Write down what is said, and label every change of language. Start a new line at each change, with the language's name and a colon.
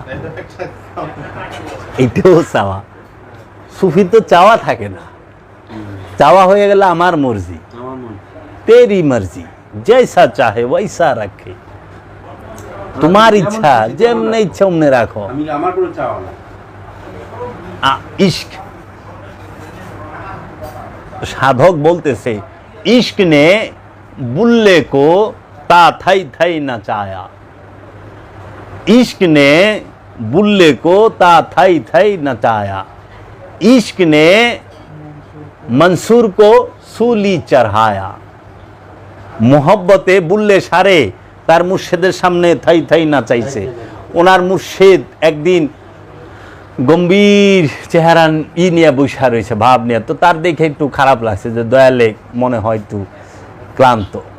Bangla: এটা একটা এটাও চাওয়া। সুফি তো চাওয়া থাকে না, চাওয়া হয়ে গেলে আমার মর্জি, আমার মন
Hindi: তেরি মর্জি, জৈসা চাহে ওইসা রাখে,
Bangla: তোমার ইচ্ছা যেমনে ইচ্ছা অমনে রাখো। আমি আমার কোনো চাওয়া না।
Hindi: इश्क साधक बोलते इश्क ने बुल्ले को ता थई थई नचाया, इश्क ने बुल्ले को ता थई थई नचाया, इश्क ने मंसूर को सूली चढ़ाया। मोहब्बते बुल्ले सारे तार
Bangla: मुर्शिদের সামনে থাই থাই নাচাইছে। ওনার মুর্শিদ একদিন গম্ভীর চেহারা নিয়ে বসে রয়েছে, ভাব নিয়ে, তো তার দেখে একটু খারাপ লাগছে যে দয়ালে মনে হয় একটু ক্লান্ত।